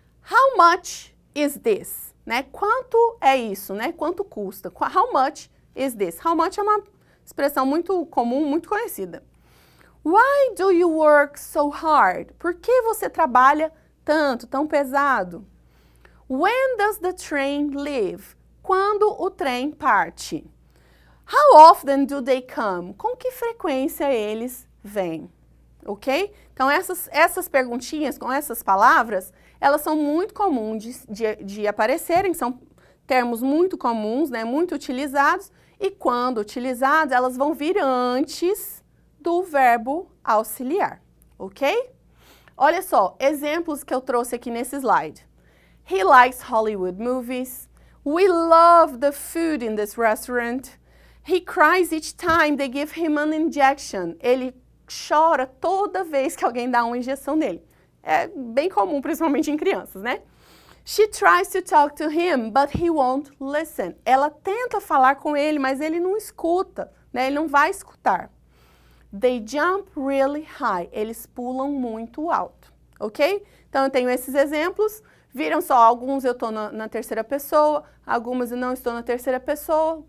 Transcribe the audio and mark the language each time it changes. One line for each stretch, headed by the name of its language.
English: How much is this?
Portuguese: Né? Quanto é isso? Né? Quanto custa?
English: How much is this?
Portuguese: How much é uma expressão muito comum, muito conhecida.
English: Why do you work so hard?
Portuguese: Por que você trabalha tanto, tão pesado?
English: When does the train leave?
Portuguese: Quando o trem parte?
English: How often do they come?
Portuguese: Com que frequência eles vêm? Ok? Então, essas perguntinhas com essas palavras, elas são muito comuns de aparecerem, são termos muito comuns, né, muito utilizados, e quando utilizados, elas vão vir antes do verbo auxiliar, ok? Olha só, exemplos que eu trouxe aqui nesse slide.
English: He likes Hollywood movies. We love the food in this restaurant. He cries each time they give him an injection.
Portuguese: Ele chora toda vez que alguém dá uma injeção nele. É bem comum, principalmente em crianças, né?
English: She tries to talk to him, but he won't listen.
Portuguese: Ela tenta falar com ele, mas ele não escuta, né? Ele não vai escutar.
English: They jump really high.
Portuguese: Eles pulam muito alto, ok? Então, eu tenho esses exemplos. Viram só, alguns eu estou na terceira pessoa, algumas eu não estou na terceira pessoa.